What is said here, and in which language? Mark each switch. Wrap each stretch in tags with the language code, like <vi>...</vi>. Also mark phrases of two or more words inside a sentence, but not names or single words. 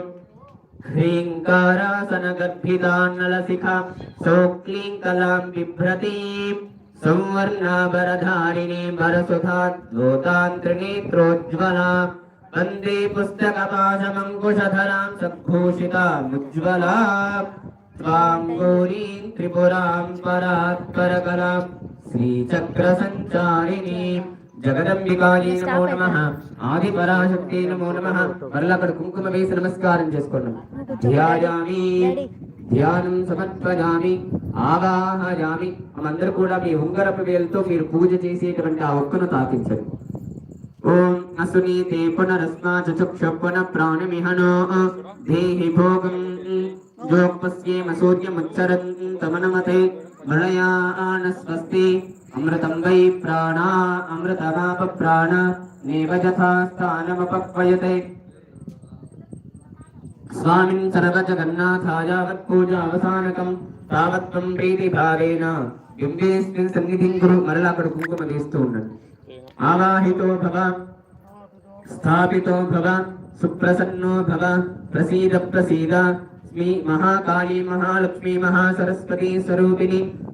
<sa>ह्रीङ्कारासनगर्भितान्नलशिखा सौक्लीङ्कलां बिभ्रतीं संवर्णाभरधारिणी भरसुधाद्भूतान्त्रिनेत्रोज्ज्वला वन्दे पुस्तकपाशमङ्कुशधरां सद्भूषितामुज्ज्वला त्वां गौरीं त्रिपुरां परात्परकलां श्रीचक्रसञ्चारिणीं जगदम्बिकायै नमो नमः। आदिपराशक्ति नमो नमः।</sa> <te>మరలా అక్కడ కుంకుమ వేసి నమస్కారం చేసుకున్నాం।</te> <sa>ధ్యాయామి ధ్యానం సమర్పయామి ఆవాహయామి।</sa> <te>అందరూ కూడా మీ ఉంగరపు వేలుతో మీరు పూజ చేసేటువంటి ఆ ఒక్కను తాకించండి।</te> <sa>ఓం అసునీతే పునరస్మా చక్షు పునః ప్రాణమిహనో దేహి భోగం జోపస్యేమ సూర్యముచ్చరంతమనమతే మలయాన స్వస్తి అమృతం వై ప్రాణా అమృతమాప ప్రాణ నేవ యథా స్థానమపక్వయతే। स्वामिन् सर्वजगन्नाथाय वत्पूजावसानकं तावत्त्वं प्रीतिभावेन बिम्बेऽस्मिन् सन्निधिं कुरु।</sa> <te>మరలా అక్కడ కుంకుమ వేస్తూ ఉండండి।</te> <sa>आवाहितो भव स्थापितो भव सुप्रसन्नो भव प्रसीद प्रसीद श्री महाकाली महालक्ष्मी महासरस्वती स्वरूपिणी</sa>